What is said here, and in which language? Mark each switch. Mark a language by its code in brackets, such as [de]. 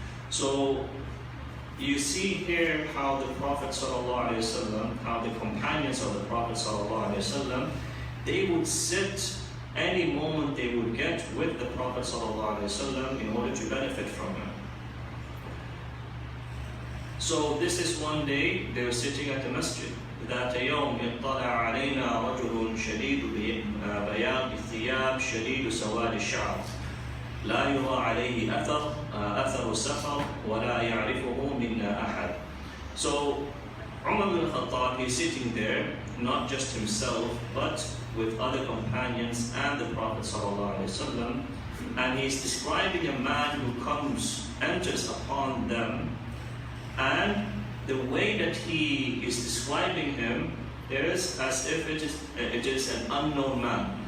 [en] So you see here how the Prophet ﷺ, how the companions of the Prophet ﷺ, they would sit any moment they would get with the Prophet ﷺ in order to benefit from him. So this is one day they were sitting at the masjid. [ar] ذات يوم اطلع علينا رجل شديد بياض الثياب شديد سواد الشعر لا يرى عليه أثر السفر ولا يعرفه منا أحد. [en] So Umar bin Khattab is sitting there, not just himself, but with other companions and the Prophet ﷺ, and he's describing a man who enters upon them, and the way that he is describing him is as if it is an unknown man.